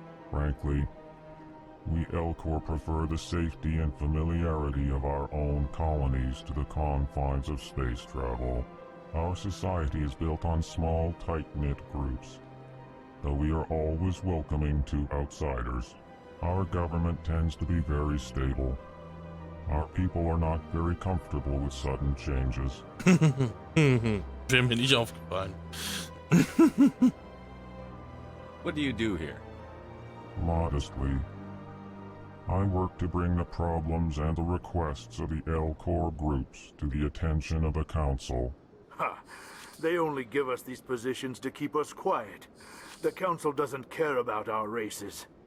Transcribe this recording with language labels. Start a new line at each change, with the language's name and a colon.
English: Frankly, we Elcor prefer the safety and familiarity of our own colonies to the confines of space travel. Our society is built on small, tight-knit groups, though we are always welcoming to outsiders. Our government tends to be very stable. Our people are not very comfortable with sudden changes.
German: Wäre mir nicht aufgefallen.
English: What do you do here? Modestly, I work to bring the problems and the requests of the Elcor groups to the attention of the Council. Ha! They only give us these positions to keep us quiet. The Council doesn't care about our races.